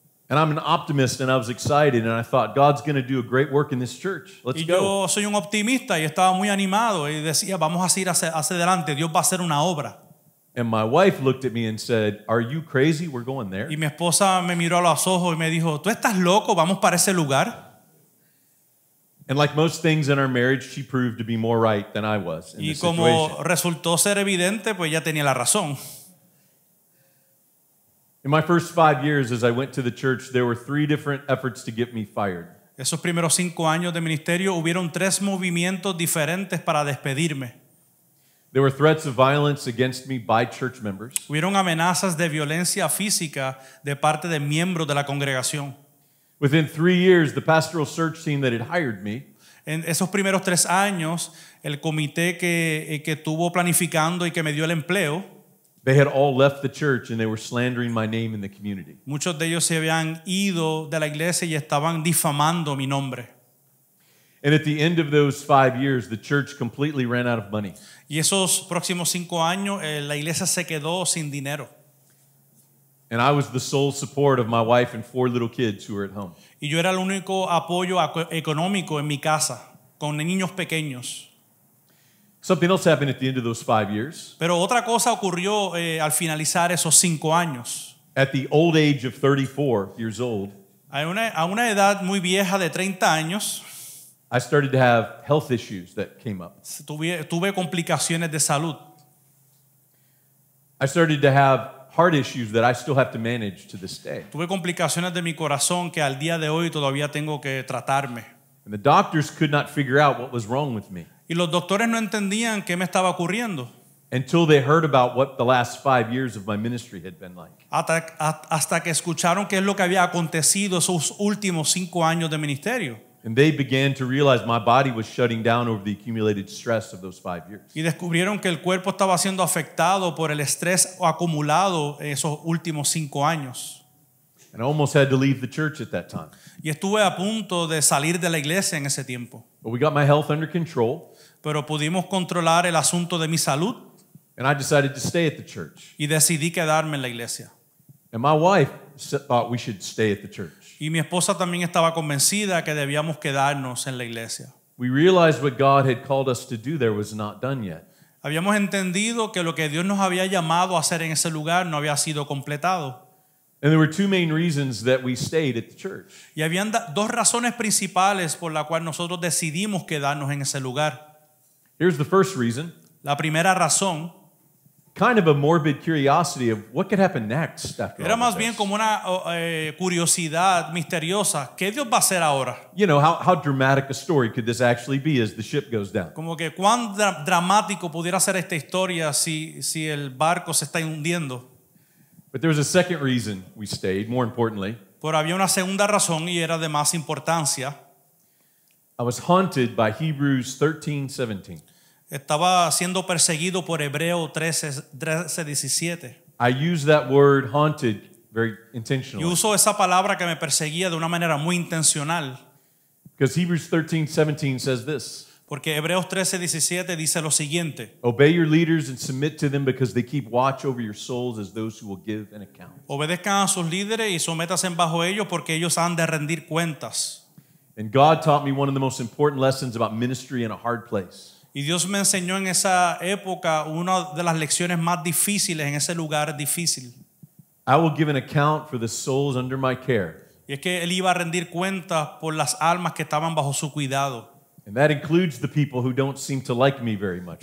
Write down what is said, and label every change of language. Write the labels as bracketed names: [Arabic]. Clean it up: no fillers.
[English] And I'm an optimist, and I was excited, and I thought, God's going to do a great work in this church. Let's [Spanish] Y [English] go. [Spanish] yo soy un optimista y estaba muy animado y decía, vamos a ir hacia adelante, Dios va a hacer una obra. [English] And my wife looked at me and said, "Are you crazy? We're going there." [Spanish] Y mi esposa me miró a los ojos y me dijo, ¿tú estás loco? ¿Vamos para ese lugar? [English] And like most things in our marriage, she proved to be more right than I was in [Spanish] Y [English] this [Spanish] como [English] situation. [Spanish] resultó ser evidente, pues ella tenía la razón. [English] In my first 5 years as I went to the church, there were 3 different efforts to get me fired. [Spanish] Esos primeros 5 años de ministerio hubieron 3 movimientos diferentes para despedirme. [English] There were threats of violence against me by church members. [Spanish] Hubieron amenazas de violencia física de parte de miembros de la congregación. [English] Within 3 years, the pastoral search team that had hired me [Spanish] En esos primeros 3 años, el comité que estuvo planificando y que me dio el empleo, [English] they had all left the church and they were slandering my name in the community. [Spanish] muchos de ellos se habían ido de la iglesia y estaban difamando mi nombre. [English] And at the end of those 5 years, the church completely ran out of money. [Spanish] Y esos próximos 5 años, la iglesia se quedó sin dinero. [English] And I was the sole support of my wife and 4 little kids who were at home. [Spanish] Y yo era el único apoyo económico en mi casa, con niños pequeños. [English] Something else happened at the end of those 5 years. [Spanish] Pero otra cosa ocurrió al finalizar esos 5 años. [English] At the old age of 34 years old, [Spanish] A una edad muy vieja de 30 años, [English] I started to have health issues that came up. [Spanish] tuve complicaciones de salud. [English] I started to have heart issues that I still have to manage to this day. [Spanish] Tuve complicaciones de mi corazón que al día de hoy todavía tengo que tratarme. [English] And the doctors could not figure out what was wrong with me [Spanish] Y los doctores no entendían qué me estaba ocurriendo [English] until they heard about what the last 5 years of my ministry had been like. [Spanish] hasta que escucharon qué es lo que había acontecido esos últimos 5 años de ministerio. [English] And they began to realize my body was shutting down over the accumulated stress of those 5 years. [Spanish] Y descubrieron que el cuerpo estaba siendo afectado por el estrés acumulado en esos últimos 5 años. [English] And I almost had to leave the church at that time. [Spanish] Y estuve a punto de salir de la iglesia en ese tiempo. [English] But we got my health under control, [Spanish] Pero pudimos controlar el asunto de mi salud [English] and I decided to stay at the church. [Spanish] y decidí quedarme en la iglesia. [English] And my wife thought we should stay at the church. [Spanish] Y mi esposa también estaba convencida que debíamos quedarnos en la iglesia. [English] We realized what God had called us to do there was not done yet. [Spanish] Habíamos entendido que lo que Dios nos había llamado a hacer en ese lugar no había sido completado. [English] And there were 2 main reasons that we stayed at the church. [Spanish] Y habían 2 razones principales por las cuales nosotros decidimos quedarnos en ese lugar. [English] Here's the first reason, [Spanish] La primera razón [English] kind of a morbid curiosity of what could happen next after [Spanish] era [English] all [Spanish] más [English] of [Spanish] bien [English] this. [Spanish] como una curiosidad misteriosa. ¿Qué Dios va a hacer ahora? [English] You know, how dramatic a story could this actually be as the ship goes down? [Spanish] Como que cuán dramático pudiera ser esta historia si el barco se está hundiendo. [English] But there was a second reason we stayed, more importantly. [Spanish] Pero había una segunda razón y era de más importancia. [English] I was haunted by Hebrews 13:17. [Spanish] Estaba siendo perseguido por Hebreo 13:17. [English] I use that word haunted very [Spanish] Y [English] intentionally [Spanish] uso esa palabra que me perseguía de una manera muy intencional. [English] because Hebrews 13:17 says this. [Spanish] Porque Hebreos 13:17 dice lo siguiente: [English] Obey your leaders and submit to them because they keep watch over your souls as those who will give an account. [Spanish] obedezcan a sus líderes y sométanse bajo ellos porque ellos han de rendir cuentas. [English] And God taught me one of the most important lessons about ministry in a hard place. [Spanish] Y Dios me enseñó en esa época una de las lecciones más difíciles en ese lugar difícil. [English] I will give an account for the souls under my care. [Spanish] Y es que él iba a rendir cuentas por las almas que estaban bajo su cuidado. [English] And that includes the people who don't seem to like me very much